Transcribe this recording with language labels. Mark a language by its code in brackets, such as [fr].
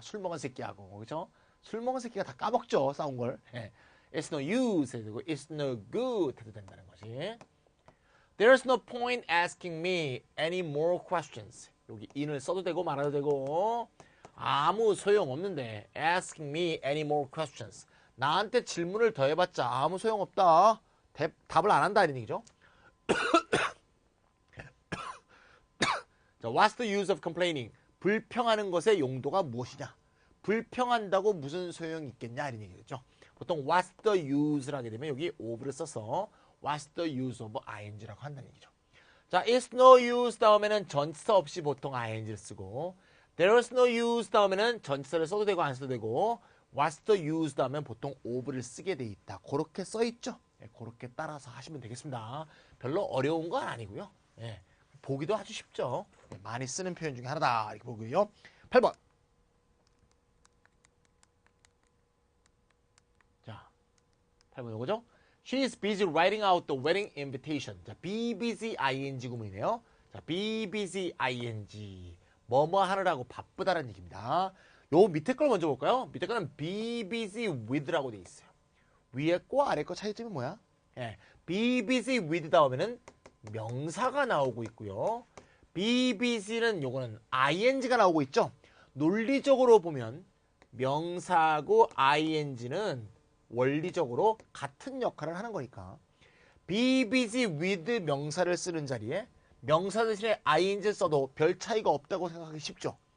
[ko] 술 먹은 새끼하고, 그렇죠? 술 먹은 새끼가 다 까먹죠, 싸운 걸. 예. [en] It's no use [ko] 해도 되고 [en] It's no good [ko] 해도 된다는 것이. [en] There's no point asking me any more questions. [ko] 여기 in을 써도 되고 말아도 되고 아무 소용없는데 [en] asking me any more questions. [ko] 나한테 질문을 더 해봤자 아무 소용없다. 답을 안 한다 이런 얘기죠. 자, [en] What's the use of complaining? [ko] 불평하는 것의 용도가 무엇이냐? 불평한다고 무슨 소용이 있겠냐 이런 얘기겠죠. 보통 what's the use를 하게 되면 여기 of를 써서 what's the use of ing라고 한다는 얘기죠. 자, it's no use 다음에는 전치사 없이 보통 ing를 쓰고 there's no use 다음에는 전치사를 써도 되고 안 써도 되고 what's the use 다음엔 보통 of를 쓰게 돼 있다. 그렇게 써 있죠. 예, 그렇게 따라서 하시면 되겠습니다. 별로 어려운 건 아니고요. 예, 보기도 아주 쉽죠. 예, 많이 쓰는 표현 중에 하나다 이렇게 보고요. 8번. 8번 이거죠? [en] She is busy writing out the wedding invitation. [ko] 자, [en] be busy ing [ko] 구문이네요. 자, [en] be busy ing. [ko] 뭐뭐 하느라고 바쁘다라는 얘기입니다. 요 밑에 걸 먼저 볼까요? 밑에 거는 be busy with라고 돼 있어요. 위에 거 아래 거 차이점이 뭐야? 예, be busy with 다음에는 명사가 나오고 있고요. be busy는 요거는 ing가 나오고 있죠. 논리적으로 보면 명사하고 ing는 원리적으로 같은 역할을 하는 거니까 be busy with 명사를 쓰는 자리에 명사 대신에 ing를 써도 별 차이가 없다고 생각하기 쉽죠.